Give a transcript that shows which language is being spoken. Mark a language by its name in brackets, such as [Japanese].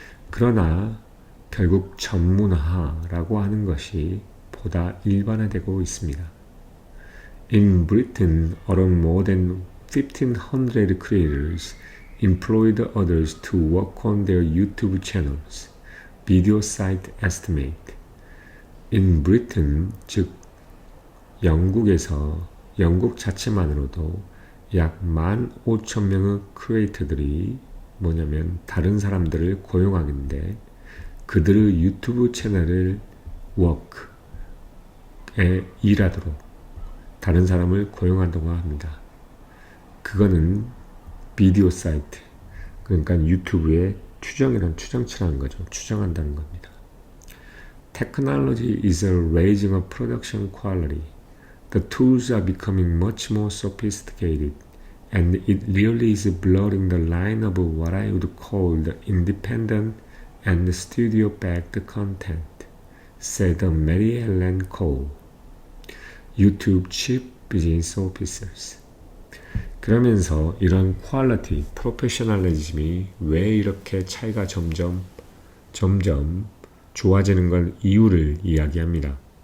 [Korean] 그러나 결국 전문화라고 하는 것이 보다 일반화되고 있습니다. [English] In Britain, alone more than 1,500 creators employed others to work on their YouTube channels, video site estimate. In Britain, [Korean] 즉 영국 자체만으로도 약 15,000명의 크리에이터들이 뭐냐면 다른 사람들을 고용하는데 그들의 유튜브 채널을 워크에 일하도록 다른 사람을 고용한다고 합니다. 그거는 비디오 사이트, 그러니까 유튜브의 추정치라는 거죠. 추정한다는 겁니다. [English] Technology is raising a production quality. The tools are becoming much more sophisticated, and it really is blurring the line of what I would call the independent and studio-backed content, said Mary Ellen Cole, YouTube Chief Business Officers. [Korean] 그러면서 이런 퀄리티, 프로페셔널리즘이 왜 이렇게 차이가 점점 좋아지는 건 이유를 이야기합니다.